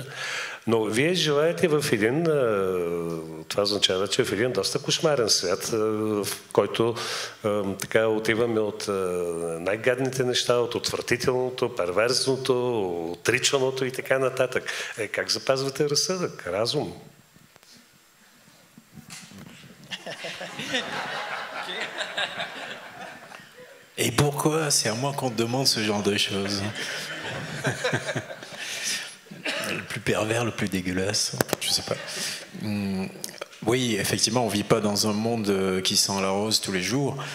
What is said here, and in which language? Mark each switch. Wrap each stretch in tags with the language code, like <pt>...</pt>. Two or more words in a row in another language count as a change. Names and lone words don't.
<bg>Но вие живеете в един, това означава, че в един доста кошмарен свят, в който така отиваме от най-гадните неща, от отвратителното, перверзното, отричаното и така нататък. Как запазвате разсъдък, разум?</bg> <fr>Et pourquoi c'est à moi qu'on demande ce genre de choses? Le plus pervers, le plus dégueulasse, je sais pas. Oui, effectivement, on vit pas dans un monde qui sent la rose tous les jours.</fr>